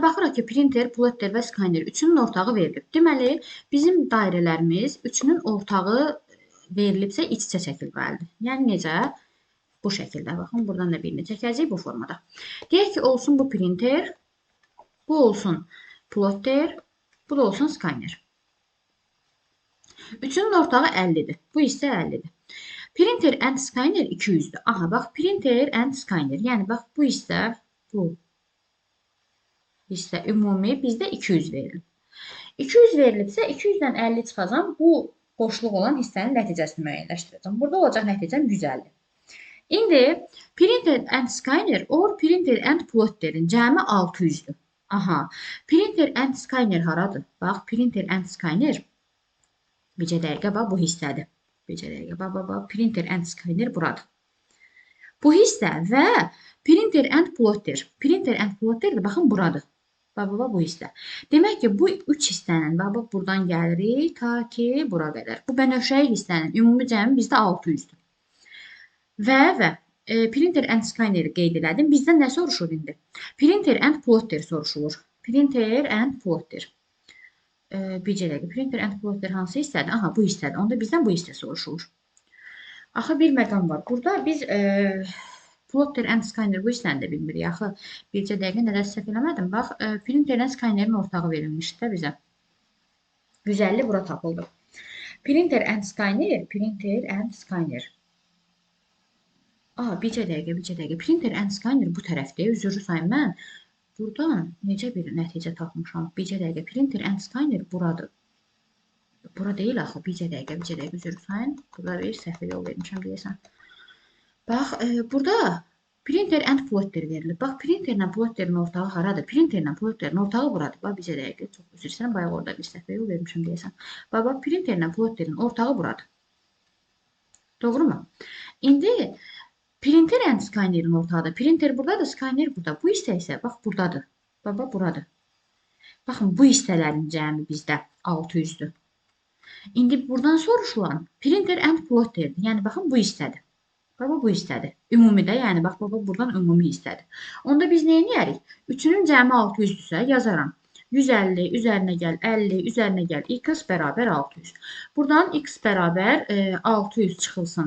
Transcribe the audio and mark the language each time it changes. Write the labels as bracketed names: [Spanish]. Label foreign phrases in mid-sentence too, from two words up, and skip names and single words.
[Azerbaijani] Baxırıq ki, printer, plotter və skaner üçünün ortağı verilib. Deməli, bizim dairələrimiz üçünün ortağı verilibsə iç-içə çəkilməlidir. Yəni, necə? Bu şəkildə. Baxın, buradan da birini çəkəcəyik bu formada. Deyək ki, olsun bu printer, bu olsun plotter, bu da olsun skaner. Üçünün ortağı 50-dir. Bu isə 50-dir. [English] Printer and skaner [Azerbaijani] 200-dür. Aha, bax, [English] printer and skaner. [Azerbaijani] Yəni, bax, bu hissə, ümumi bizdə 200 verilib. 200 verilibsə, 200-dən 50 çıxacam, bu boşluq olan hissənin nəticəsini müəyyənləşdirəcəm. Burada olacaq nəticəm 150. İndi, [English] printer and skaner or printer and plotterin cəmi 600-dür. [Azerbaijani] Aha, [English] printer and skaner [Azerbaijani] haradır? Bax, [English] printer and skaner [Azerbaijani] bircə dəqiqə, bax, bu hissədir. Bircə dəqiqə, bax, [English] printer and skaner [Azerbaijani] buradır. Bu hissə və [English] printer and plotter. Printer and plotter [Azerbaijani] də, baxın, buradır. Bax, bu hissə. Demək ki, bu üç hissənin, bax, buradan gəlirik ta ki, bura qədər. Bu bənövşəyi hissənin ümumi cəmi bizdə 600-dür. Və [English] printer and scanner [Azerbaijani] qeyd elədim. Bizdən nə soruşur indi? [English] Printer and plotter soruşulur. Printer and plotter. Bircə dəqiqə. Printer and plotter [Azerbaijani] hansı hissədir? Aha, bu hissədir. Onda bizdən bu hissə soruşulur. Axı bir məqam var. Burada biz [English] plotter and scanner [Azerbaijani] bu hissəni də bilmirik. Axı bircə dəqiqə nədə səhv eləmədim. Bax, [English] printer and scannerin [Azerbaijani] ortağı verilmişdi də bizə. 150 bura tapıldı. [English] Printer and scanner, printer and scanner. [Azerbaijani] Bircə dəqiqə. [English] Printer and scanner [Azerbaijani] bu tərəfdə. Üzrü sayın mən. Buradan necə bir nəticə tapmışam? Bircə dəqiqə. [English] Printer and scanner [Azerbaijani] buradır. Bura deyil axı. Bircə dəqiqə. Üzrü sayın. Burada bir səhvə yol vermişəm deyəsən. Bax, burada [English] printer and plotter [Azerbaijani] verilir. Bax, printerlə plotterin ortağı haradır? Printerlə plotterin ortağı buradır. Bax, bircə dəqiqə. Çox üzr istəyirəm. Bayaq orada bir səhvə yol vermişəm deyəsən. Bax, printerlə plotterin ortağı buradır. Doğru mu? İndi [English] printer and scannerin [Azerbaijani] ortağıdır. Printer buradadır, scanner burada. Bu hissə isə bax buradadır. Bax, buradır. Baxın, bu hissələrin cəmi bizdə 600-dür. İndi buradan soruşulan [English] printer and plotterdir. [Azerbaijani] Yəni, baxın, bu hissədir. Bax, bu hissədir. Ümumidə, yəni, bax, buradan ümumi hissədir. Onda biz nə edərik? 3-ün cəmi 600-dürsə yazaram. 150 üzərinə gəl 50, üzərinə gəl x bərabər 600. Buradan x bərabər 600 çıxılsın.